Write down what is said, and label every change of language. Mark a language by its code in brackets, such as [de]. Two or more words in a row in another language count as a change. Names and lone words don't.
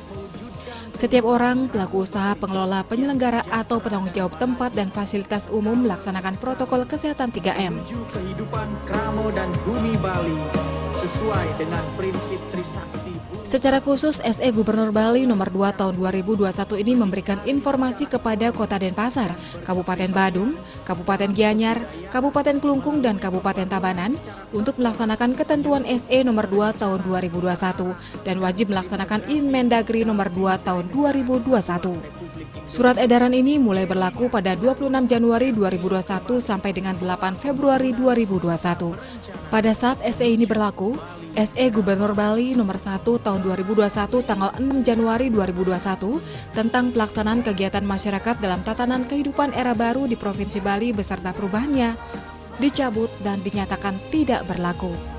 [id] Setiap orang, pelaku usaha, pengelola, penyelenggara, atau penanggung jawab tempat dan fasilitas umum melaksanakan protokol kesehatan 3M. Kehidupan Kramo dan Bumi Bali. sesuai dengan prinsip Trisakti. Secara khusus, SE Gubernur Bali nomor 2 tahun 2021 ini memberikan informasi kepada Kota Denpasar, Kabupaten Badung, Kabupaten Gianyar, Kabupaten Klungkung, dan Kabupaten Tabanan untuk melaksanakan ketentuan SE nomor 2 tahun 2021 dan wajib melaksanakan Inmendagri nomor 2 tahun 2021. Surat edaran ini mulai berlaku pada 26 Januari 2021 sampai dengan 8 Februari 2021. Pada saat SE ini berlaku, SE Gubernur Bali nomor 1 tahun 2021 tanggal 6 Januari 2021 tentang pelaksanaan kegiatan masyarakat dalam tatanan kehidupan era baru di Provinsi Bali beserta perubahannya dicabut dan dinyatakan tidak berlaku.